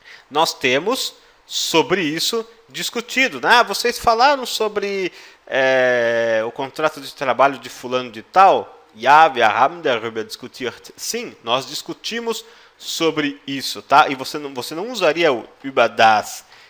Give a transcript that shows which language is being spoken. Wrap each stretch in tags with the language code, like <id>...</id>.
<pt>Nós temos sobre isso discutido. Ah, vocês falaram sobre o contrato de trabalho de fulano de tal?</pt> <de>Ja, wir haben darüber diskutiert.</de> <pt>Sim, nós discutimos sobre isso, tá? E você não usaria o</pt> <de>über das.</de>